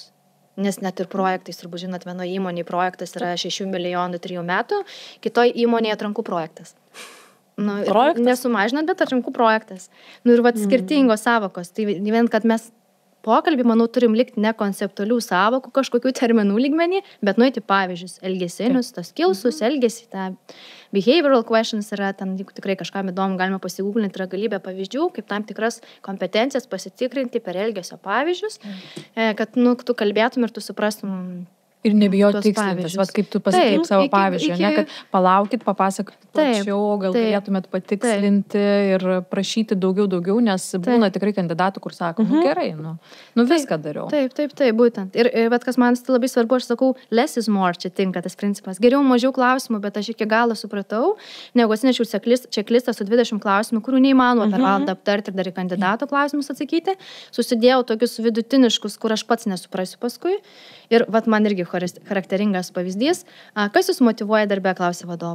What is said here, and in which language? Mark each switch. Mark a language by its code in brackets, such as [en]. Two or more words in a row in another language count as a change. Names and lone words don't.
[lt] Nes net ir projektais, turbūt žinot, vienoje įmonėje projektas yra 6 milijonų 3 metų, kitoje įmonėje atrankų projektas. Nesumažinant, bet atrankų projektas. Ir skirtingos savokos. Tai vien, kad mes pokalbį, manau, turim likti ne konceptualių savokų, kažkokių terminų lygmenį, bet nueiti pavyzdžius, elgesinius, tos skillsus, elgesį, tą [en] behavioral questions [lt] yra, ten, jeigu tikrai kažkam įdomu, galima pasigūglinti, yra galybė pavyzdžių, kaip tam tikras kompetencijas pasitikrinti per elgesio pavyzdžius, kad, tu kalbėtum ir tu suprastum. Ir nebijoti tikslintis, kaip tu pasakyk savo pavyzdžių, kad palaukit, papasakot plačiau, gal galėtumėt patikslinti ir prašyti daugiau, nes būna tikrai kandidatų, kur sako, gerai, viską dariau. Taip, būtent. Ir bet kas man labai svarbu, aš sakau, [en] less is more, [lt] čia tinka tas principas. Geriau mažiau klausimų, bet aš iki galo supratau, negu atsinešiau checklistą su 20 klausimų, kurių neįmanoma per valandą aptarti ir dar į kandidato klausimus atsakyti. Susidėjau tokius vidutiniškus, kur aš pats nesuprasiu paskui. Ir man irgi charakteringas pavyzdys. Kas jūs motyvuoja darbę, klausė vadovas.